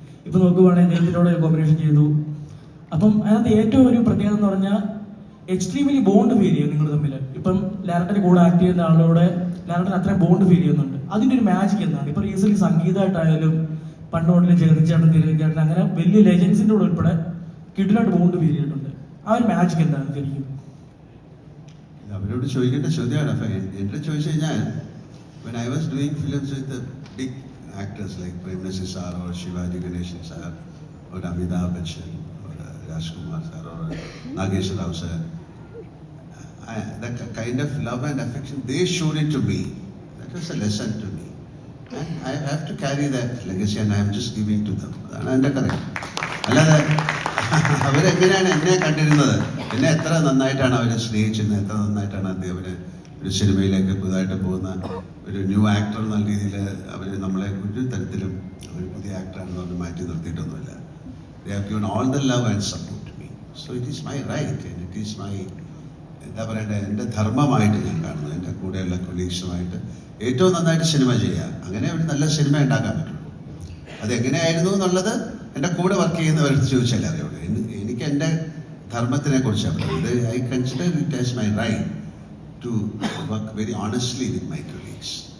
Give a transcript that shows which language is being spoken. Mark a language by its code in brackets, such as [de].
[ml] ഇപ്പം നോക്കുവാണെങ്കിൽ ദൈവത്തിനോട് കോമ്പിനേഷൻ ചെയ്തു. അപ്പം അതിനകത്ത് ഏറ്റവും ഒരു പ്രത്യേകത എന്ന് പറഞ്ഞാൽ എക്സ്ട്രീംലി ബോണ്ട് ഫീൽ ചെയ്യും നിങ്ങൾ തമ്മിൽ. ഇപ്പം ലാലട്ടൻ്റെ കൂടെ ആക്ട് ചെയ്യുന്ന ആളോട് ലാലട്ടൻ അത്രയും ബോണ്ട് ഫീൽ ചെയ്യുന്നുണ്ട്. അതിൻ്റെ ഒരു മാജിക് എന്താണ്? ഇപ്പം റീസെന്റ് സംഗീതമായിട്ടായാലും പണ്ട് മുതലും ജഗതിച്ചേട്ടൻ, തിരുവഞ്ചേട്ടൻ, അങ്ങനെ വലിയ ലെജൻസിൻ്റെ കൂടെ ഉൾപ്പെടെ കിഡിലായിട്ട് ബോണ്ട് ഫീൽ ചെയ്തിട്ടുണ്ട്. ആ ഒരു മാജിക് എന്താണ് ശരിക്കും? അവരോട് ചോദിക്കേണ്ട ചോദ്യമാണ്. അപ്പം എൻ്റെ ചോദിച്ചു കഴിഞ്ഞാൽ [en] when I was doing films with the big actors like Prem Nasi sir or Shivaji Ganeshan sir or Amitabh Bachchan or Rajkumar sir or Nagesh Rao sir, the kind of love and affection they showed it to me, that was a lesson to me, and I have to carry that legacy and I am just giving to them. [ml] അതാണ് എൻ്റെ correct. അല്ലാതെ അവരെങ്ങനെയാണ് എന്നെ കണ്ടിരുന്നത്, എന്നെ എത്ര നന്നായിട്ടാണ് അവർ സ്നേഹിച്ചിരുന്നത്, എത്ര നന്നായിട്ടാണ് അവര് ഒരു സിനിമയിലേക്ക് പുതുതായിട്ട് പോകുന്ന ഒരു ന്യൂ ആക്ടർ എന്നുള്ള രീതിയിൽ അവർ നമ്മളെ ഒരു തരത്തിലും ഒരു പുതിയ ആക്ടറാണെന്ന് പറഞ്ഞ് മാറ്റി നിർത്തിയിട്ടൊന്നുമില്ല. [en] They have given all the love and support to me. So it is my right and it is my, [ml] എന്താ പറയണ്ടേ, എൻ്റെ ധർമ്മമായിട്ട് ഞാൻ കാണുന്നു. എൻ്റെ കൂടെയുള്ള കൊളീഗ്സുമായിട്ട് ഏറ്റവും നന്നായിട്ട് സിനിമ ചെയ്യുക, അങ്ങനെ ഒരു നല്ല സിനിമ ഉണ്ടാക്കാൻ പറ്റുള്ളൂ. അതെങ്ങനെയായിരുന്നു എന്നുള്ളത് എൻ്റെ കൂടെ വർക്ക് ചെയ്യുന്നവർക്ക് ചോദിച്ചാലേ അറിയുള്ളൂ. എനിക്ക് എൻ്റെ ധർമ്മത്തിനെ കുറിച്ചാണ് പറയുന്നത്. [en] I consider it as my right to work very honestly with my colleagues.